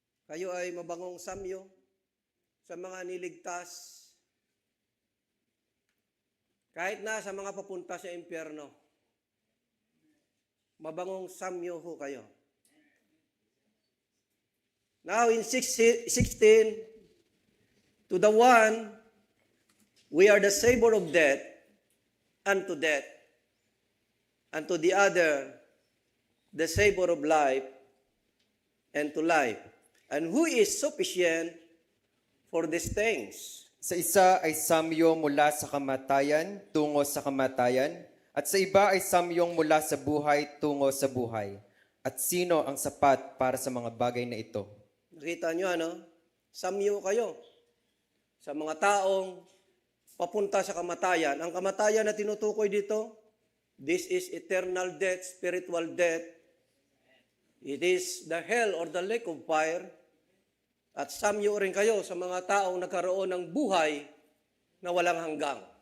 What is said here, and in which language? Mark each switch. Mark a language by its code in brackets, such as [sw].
[tl] Kayo ay mabangong samyo sa mga niligtas. Kahit na sa mga papunta sa impyerno, mabangong samyo ho kayo. [en] Now in 16, to the one, we are the savor of death unto death, and to the other, the savor of life and to life. And who is sufficient for these things? [tl] Sa isa ay samyo mula sa kamatayan tungo sa kamatayan, at sa iba ay samyong mula sa buhay tungo sa buhay. At sino ang sapat para sa mga bagay na ito? Nakita nyo ano? Samyo kayo sa mga taong papunta sa kamatayan. Ang kamatayan na tinutukoy dito, [en] this is eternal death, spiritual death. It is the hell or the lake of fire. [tl] At samyo rin kayo sa mga taong nagkaroon ng buhay na walang hanggang.